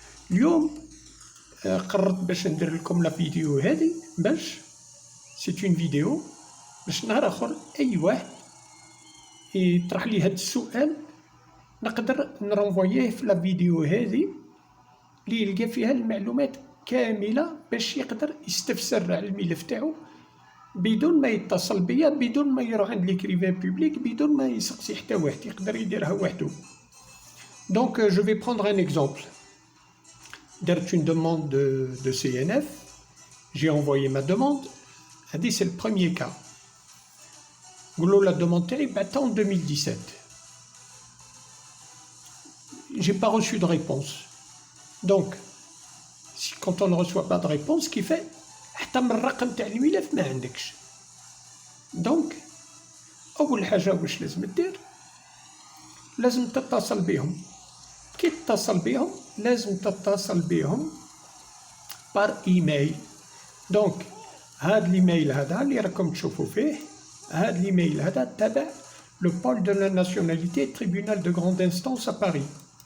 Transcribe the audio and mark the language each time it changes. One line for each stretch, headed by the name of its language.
Arabic: اليوم قررت باش ندير لكم لا فيديو هذه، باش
French: سيت اون فيديو
Arabic: باش نهار اخر اي واحد يطرح لي هذا السؤال نقدر نرونفويه في لا فيديو هذه اللي يلقى فيها المعلومات كامله باش يقدر يستفسر على الملف تاعو بدون ما يتصل بيا، بدون ما يروح عند ليكريفان بوبليك، بدون ما يسقسي حتى واحد، يقدر يديرها وحده.
French: دونك جو في بروندر ان اكزومبل. درت une demande de CNF, j'ai envoyé ma demande, c'est le premier cas. La demande
Arabic: تاعي بعتها
French: en 2017. J'ai pas reçu de réponse. Donc, quand on ne reçoit pas de réponse, ce qui fait
Arabic: حتى من الرقم تاع الملف ما عندكش. Donc, أول حاجة واش لازم دير؟ لازم تتصل بهم. كي تتصل بهم لازم تتصل بهم بار ايميل. دونك هاد الايميل هذا اللي راكم تشوفوا فيه، هاد الايميل هذا تبع
French: لو بول دو لا ناسيوناليتي تريبونال دو غروند انستانس ا باريس.